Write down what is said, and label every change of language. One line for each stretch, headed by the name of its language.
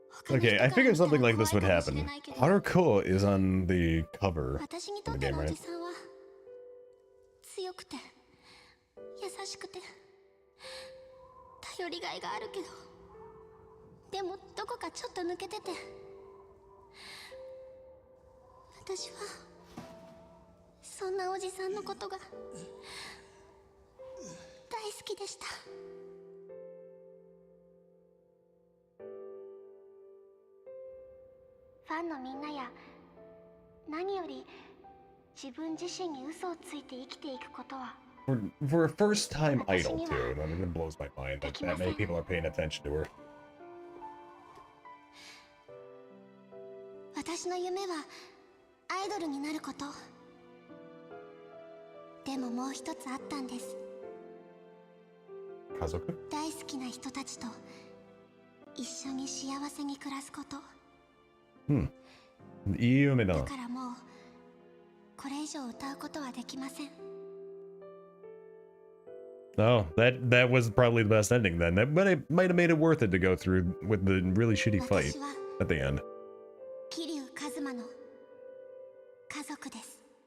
English: Okay, I figured something like this would happen. Haruko is on the cover of the game, right?
Japanese: 強くて優しくて頼りがいがあるけど、でもどこかちょっと抜けてて、私はそんなおじさんのことが大好きでした。ファンのみんなや何より自分自身に嘘をついて生きていくことは
English: For a first time idol too, that even blows my mind that that many people are paying attention to her.
Japanese: 私の夢はアイドルになること。でももう一つあったんです。家族？大好きな人たちと一緒に幸せに暮らすこと。いい夢だ。だからもうこれ以上歌うことはできません。
English: Oh, that was probably the best ending then. That might have made it worth it to go through with the really shitty fight at the end.
Japanese: 桐生一馬の家族です。